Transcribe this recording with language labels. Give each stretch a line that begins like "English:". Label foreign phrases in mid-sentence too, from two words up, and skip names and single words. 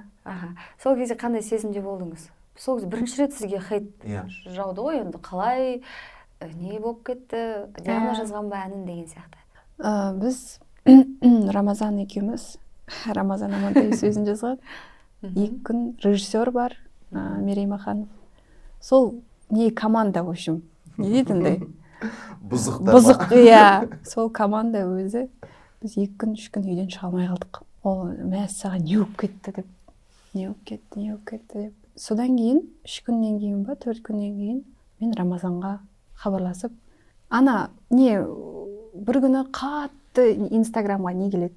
Kazakh: Сол кезде қандай сезімде болдыңыз? Сол кезде бірінші рет сізге хейт жауды ғой, енді қалай, не болып кетті, Диана жазған ба әнін деген сияқты. Біз Рамазан екеуміз, Рамазан Амантай сөзін жазған. 2 күн режиссер бар, Мерей Маханов. Сол не команда,
Russian: в общем,
Kazakh: не дейтіндей? Бұзық, иә. Сол команда өзі. Біз 2 күн, 3 күн үйден шыға алмай қалдық. Ол мәссаған не болып кетті деп. Не болып кетті деп. Содан кейін, 3 күннен кейін ба, 4 күннен кейін мен Рамазанға хабарласып, ана не бір күні қатты Инстаграмға не келеді?